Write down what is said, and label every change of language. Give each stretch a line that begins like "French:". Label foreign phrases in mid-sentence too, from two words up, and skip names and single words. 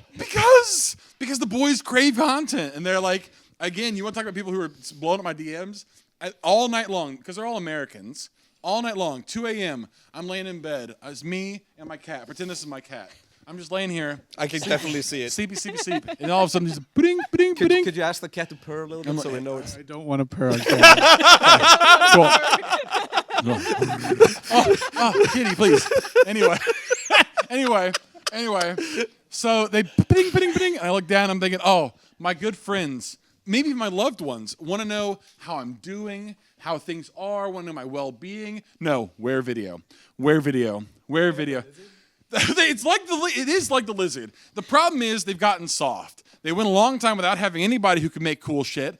English: Because the boys crave content. And they're like, again, you want to talk about people who are blowing up my DMs? All night long, because they're all Americans. All night long, 2 a.m., I'm laying in bed. It's me and my cat. Pretend this is my cat. I'm just laying here. I can definitely see it. Sleepy. And all of a sudden, just ba-ding, ba-ding, ba-ding. Could you ask the cat to purr a little bit so we know it's... I don't want to purr on camera. Oh, kitty, please. Anyway. So they ba-ding, and I look down, I'm thinking, oh, my good friends, maybe my loved ones want to know how I'm doing, how things are, want to know my well-being. No, where video. It is like the lizard. The problem is they've gotten soft. They went a long time without having anybody who could make cool shit.